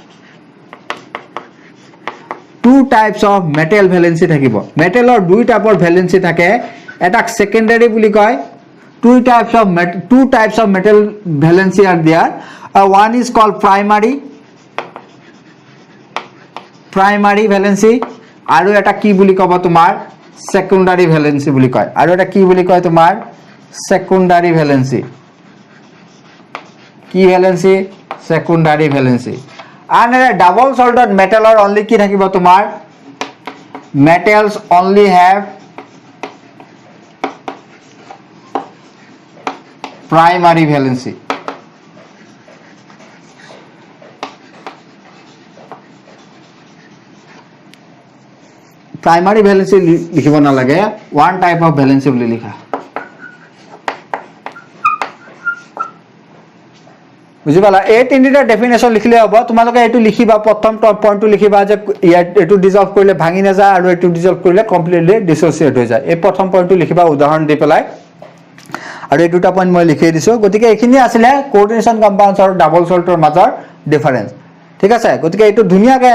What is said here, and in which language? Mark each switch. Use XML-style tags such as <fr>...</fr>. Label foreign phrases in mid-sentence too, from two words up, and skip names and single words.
<en>two types of metal valency</en> <as>থাকিব মেটেলৰ দুই টাইপৰ ভ্যালেন্সি থাকে এটাক সেকেন্ডাৰী বুলি কয়</as> <en>two types of metal valency are there one is called primary valency</en> <as>আৰু এটা কি বুলি কবা তোমাৰ</as> <en>secondary valency</en> <as>বুলি কয় আৰু এটা কি বুলি কয় তোমাৰ</as> <en>secondary valency কি valency secondary valency and a double salted metal or only</en> <as>কি থাকিব তোমাৰ</as> <en>metals only have primary valency primary valency</en> <as>লিখিব না লাগে</as> <en>one type of valency</en> <as>বুলি লিখা বুজি পালা এই তিনিটা ডেফিনেশ্যন লিখিলে হ'ব তোমালোকে এইটো লিখিবা প্ৰথম পইণ্টটো লিখিবা যে এইটো ডিজলভ কৰিলে ভাঙি নাযায় আৰু এইটো ডিজলভ কৰিলে</as> <en>completely dissociate</en> <as>হৈ যায় এই প্ৰথম পইণ্টটো লিখিবা উদাহৰণ দি পেলাই আৰু এই দুটা পইণ্ট মই লিখি দিছোঁ গতিকে এইখিনি আছিলে</as> <en>coordination compounds</en> <as>আৰু</as> <en>double salt</en> <as>মাজৰ ডিফাৰেন্স ঠিক আছে গতিকে এইটো ধুনীয়াকৈ</as>